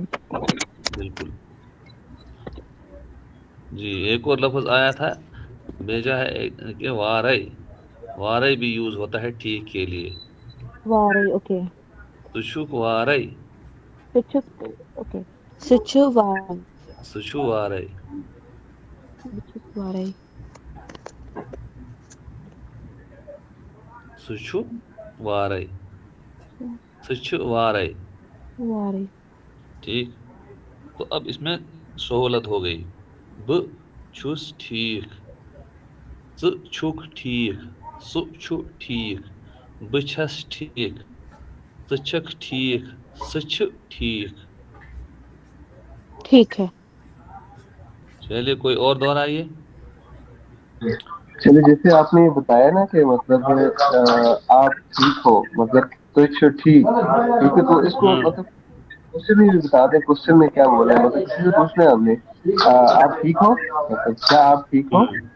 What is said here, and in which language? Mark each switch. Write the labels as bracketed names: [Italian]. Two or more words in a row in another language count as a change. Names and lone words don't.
[Urdu] بالکل. جی ایک اور لفظ آیا تھا، بھیجا ہے کہ وارئی. وارئی بھی یوز ہوتا ہے ٹھیک کے لیے. وارئی. اوکے. [Kashmiri] سچک وارئی. سچ. اوکے. سچ وارئی. سچو وارئی. سچ وارئی. سچو وارئی. سچ وارئی. وارئی. [Urdu] ٹھیک. تو اب اس میں سہولت ہو گئی. [Kashmiri] ب چھس ٹھیک. ژ چھک ٹھیک. سو چھو ٹھیک. بہ چھس ٹھیک. ژٕ چھکھ ٹھیک. سہ چھ ٹھیک. [Urdu] ٹھیک ہے. چلیے کوئی اور دہرائیے. چلیے جیسے آپ نے بتایا نا کہ مطلب آپ ٹھیک ہو، مطلب تو ٹھیک ٹھیک ہے، تو اس کو مطلب کوشچن میں بتا دیں کوشچن میں کیا بولا ہے، مطلب کسی سے پوچھنا ہے ہم نے آپ ٹھیک ہو، مطلب کیا آپ ٹھیک ہو.